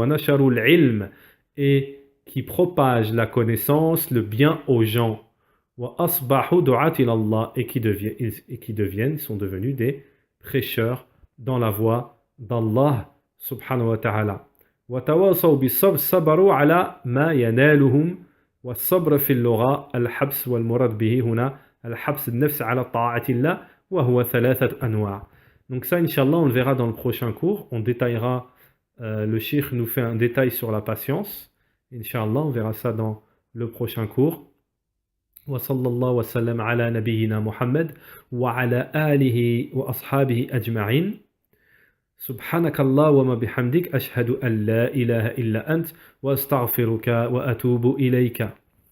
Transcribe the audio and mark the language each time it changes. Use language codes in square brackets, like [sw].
[ar] وَنَشَرُوا الْعِلْمِ, [fr] et qui propagent la connaissance, le bien aux gens. [ar] وَأَصْبَحُوا دُعَاةً إِلَى اللَّهِ, [fr] et qui deviennent, sont devenus des prêcheurs dans la voie d'Allah subhanahu wa ta'ala. [ar] وَتَوَاصَوْا بِالصَّبْرِ, صَبَرُوا عَلَى مَا يَنَالُهُمْ. والصبر في اللغة الحبس, والمراد به هنا الحبس النفس على طاعة الله, وهو ثلاثة أنواع. [fr] Donc ça, Inch'Allah, on le verra dans le prochain cours. On détaillera, le Cheikh nous fait un détail sur la patience. Inch'Allah, on verra ça dans le prochain cours. [ar] وصلى الله وسلم على نبينا محمد وعلى آله وأصحابه أجمعين. سبحانك اللهم بحمدك أشهد أن لا إله إلا أنت وأستغفرك وأتوب إليك.